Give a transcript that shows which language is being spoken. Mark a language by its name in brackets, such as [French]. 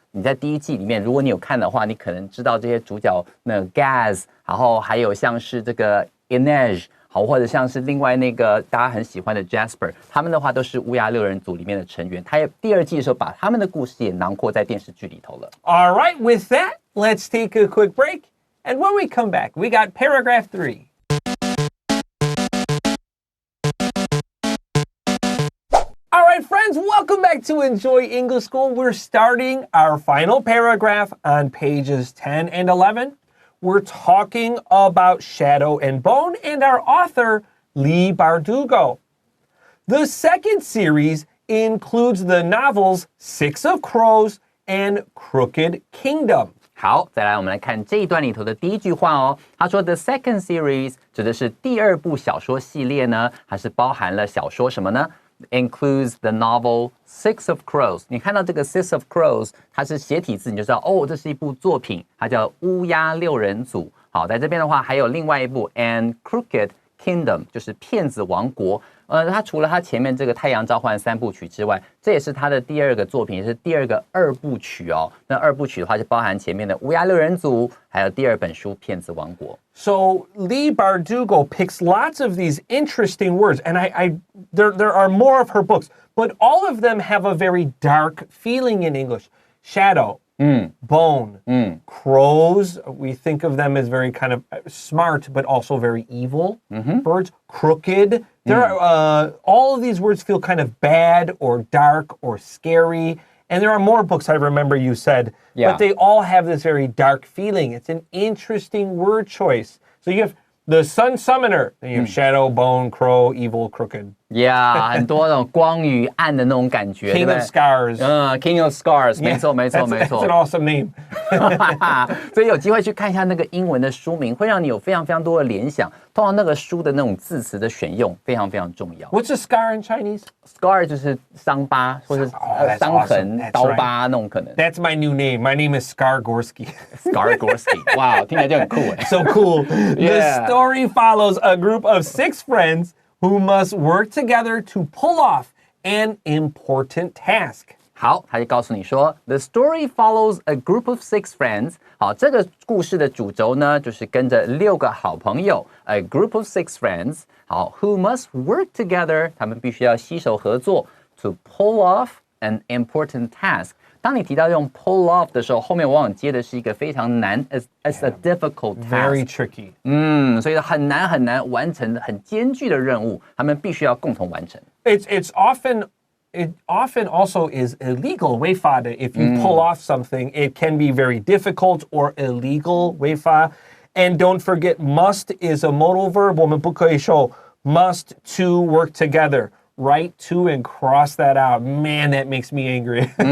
[Chinese] 你在第1季里面，如果你有看的话，你可能知道这些主角那个 Gaz， 然后还有像是这个 Inej， 好，或者像是另外那个大家很喜欢的 Jasper， 他们的话都是乌鸦6人组里面的成员。他第2季的时候把他们的故事也囊括在电视剧里头了。 [English] All right, with that, let's take a quick break. And when we come back, we got paragraph 3. All right, friends, welcome back to Enjoy English School. We're starting our final paragraph on pages 10 and 11. We're talking about Shadow and Bone and our author, Leigh Bardugo. The second series includes the novels Six of Crows and Crooked Kingdom. [Chinese] 好，再来我们来看这一段里头的第1句话哦。他说 [English] The second series [Chinese] 指的是第2部小说系列呢，还是包含了小说什么呢 [English] includes the novel Six of Crows。 [Chinese] 你看到这个 Six of Crows， 它是斜体字，你就知道哦，这是一部作品，它叫《乌鸦六人组》。好，在这边的话还有另外一部 And Crooked Kingdom， 就是骗子王国。它除了它前面这个太阳召唤3部曲之外，这也是它的第二个作品，也是第二个2部曲哦。那2部曲的话就包含前面的乌鸦六人组，还有第2本书骗子王国。 [English] So Leigh Bardugo picks lots of these interesting words, and there are more of her books, but all of them have a very dark feeling in English. Shadow, bone, crows. We think of them as very kind of smart, but also very evil. Birds, crooked. There are all of these words feel kind of bad or dark or scary. And there are more books I remember you said, but they all have this very dark feeling. It's an interesting word choice. So you have the Sun Summoner, then you have Shadow, Bone, Crow, Evil, Crooked. [Chinese] Yeah， 很多那种光与暗的那种感觉。 [English] King of Scars. [Chinese] King of Scars， 没错没错没错。 [English] That's an awesome name. [Chinese] 所以有机会去看一下那个英文的书名，会让你有非常非常多的联想。通常那个书的那种字词的选用非常非常重要。 [English] What's a scar in Chinese? [Chinese] Scar 就是伤疤或者伤痕、刀疤那种可能。 [English] That's my new name. My name is Scargorsky. [Chinese] Scargorsky， 哇，听起来就很酷哎。 [English] So cool. The story follows a group of 6 friends who must work together to pull off an important task. [Chinese] 好，他就告诉你说 ， [English] The story follows a group of 6 friends。 [Chinese] 好，这个故事的主轴呢，就是跟着6个好朋友 ， [English] a group of 6 friends。 [Chinese] 好 ， [English] who must work together， [Chinese] 他们必须要携手合作 ， [English] to pull off an important task。 [Chinese] 当你提到用 pull off 的时候，后面往往接的是一个非常难 [English] as a difficult task， very tricky。 [Chinese] 所以很难很难完成的很艰巨的任务，他们必须要共同完成。 [English] It often also is illegal, [Chinese] 违法的. [English] If you pull off something, it can be very difficult or illegal, [Chinese] 违法. [English] And don't forget, must is a modal verb. [Chinese] 我们不可以说 [English] must to work together. Write to and cross that out. Man, that makes me angry.